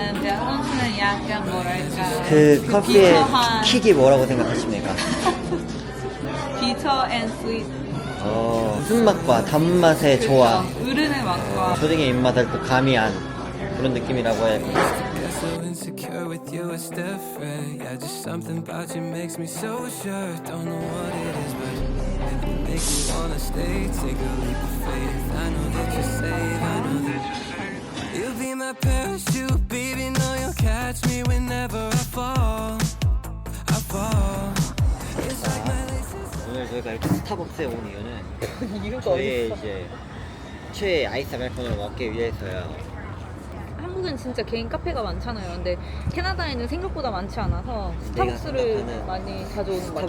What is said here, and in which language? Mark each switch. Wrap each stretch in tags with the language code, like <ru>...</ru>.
<ko>밸런스는 약간 뭐랄까 그 커피의 비터한 킥이 뭐라고 생각하십니까?</ko> <en>비터 앤 스위트</en> <ko>쓴맛과 단맛의 조화, 으르는 맛과 초딩의 입맛을 또 가미한 그런 느낌이라고 해.</ko> <en>So insecure with you, it's different. Yeah, just something about you makes me so sure. Don't know what it is, but it makes me wanna stay. Take a leap of faith. I know that you're safe. I know that you're safe. You'll be my parachute, baby. Know you'll catch me whenever I fall. I fall. It's like my laces.</en> <ko>오늘 저희가 이렇게 스타벅스에 온 이유는 저희의 이제 최애 아이스 아메리카노를 먹기 위해서요. 한국엔 진짜 개인 카페가 많잖아요. 근데 캐나다에는 생각보다 많지 않아서 스타벅스를 생각하는 많이 자주 오는 것 같아요.</ko>